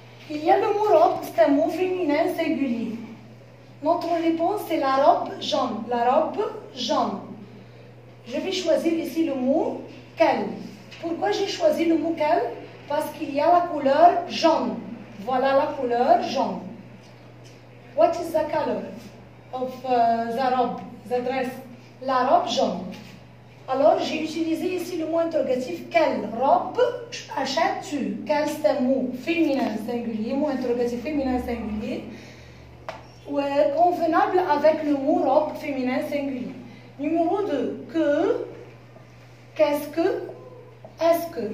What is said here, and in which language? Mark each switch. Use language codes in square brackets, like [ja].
[fr] Il y a le mot robe, c'est un mot féminin singulier. Notre réponse, c'est la robe jaune. La robe jaune. Je vais choisir ici le mot quel. Pourquoi j'ai choisi le mot quel? Parce qu'il y a la couleur jaune. Voilà la couleur jaune. [en] What is the color of the robe, the dress? [fr] La robe jaune. Alors, j'ai utilisé ici le mot interrogatif quelle robe achètes-tu? Quel, c'est un mot féminin singulier, mot interrogatif féminin singulier, convenable avec le mot robe féminin singulier. Numéro 2, que, qu'est-ce que, est-ce que.